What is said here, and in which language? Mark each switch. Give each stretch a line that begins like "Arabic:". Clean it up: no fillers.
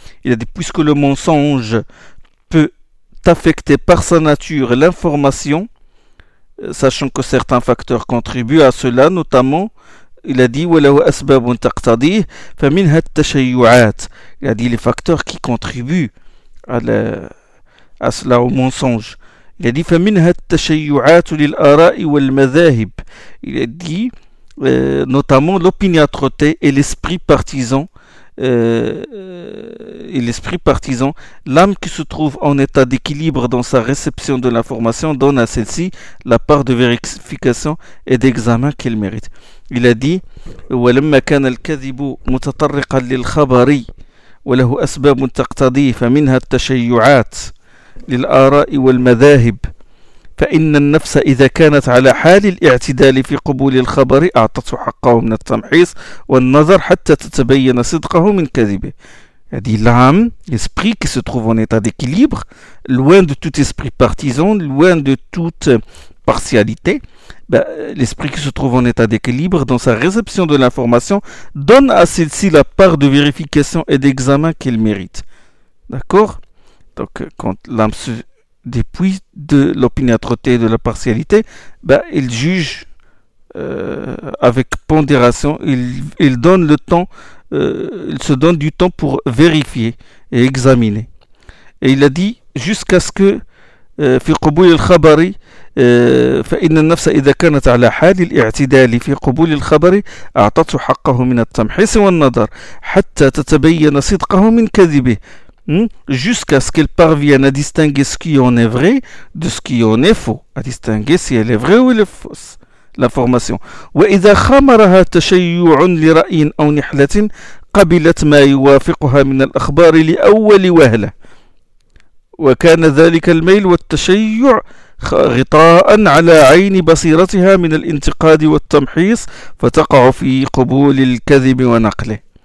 French: Il a dit: puisque le mensonge peut affecter par sa nature l'information, sachant que certains facteurs contribuent à cela, notamment, il a dit:
Arabic: وله اسباب تقتضيه فمنها التشيعات.
French: Il a dit: les facteurs qui contribuent à cela, au mensonge. Il a dit,
Arabic: فمنها التشيعات للآراء والمذاهب.
French: Il a dit, notamment l'opiniâtreté et l'esprit partisan, l'âme qui se trouve en état d'équilibre dans sa réception de l'information donne à celle-ci la part de vérification et d'examen qu'elle mérite. Il a dit,
Arabic: ولما كان الكذب متطرقا للخبر وله أسباب تقتضي فمنها التشيعات للآراء والمذاهب فإن النفس إذا كانت على حال الاعتدال في قبول الخبر أعطته حقه من التمحيص والنظر حتى تتبين صدقه من كذبه. هذه العام
French: l'esprit qui se trouve en état d'équilibre, loin de tout esprit partisan, loin de toute partialité, l'esprit qui se trouve en état d'équilibre dans sa réception de l'information donne à celle-ci la part de vérification et d'examen qu'elle mérite. D'accord? Donc, quand l'âme se dépouille de l'opiniâtreté et de la partialité, il juge avec pondération, il donne le temps, il se donne du temps pour vérifier et examiner. Et il a dit, jusqu'à ce que
Arabic: في قبول الخبر فإن النفس إذا كانت على حال الاعتدال في قبول الخبر أعطته حقه من التمحيص والنظر حتى تتبين صدقه من كذبه.
French: Jusqu'à ce qu'elle parvienne à distinguer ce qui en est vrai de ce qui en est faux, à distinguer si elle est vraie ou elle est fausse, l'information.
Arabic: وإذا خمرها تشيع لرأي أو نحلة قبلت ما يوافقها من الأخبار لأول وهلة وكان ذلك الميل والتشيع غطاء على عين بصيرتها من الانتقاد والتمحيص فتقع في قبول الكذب ونقله.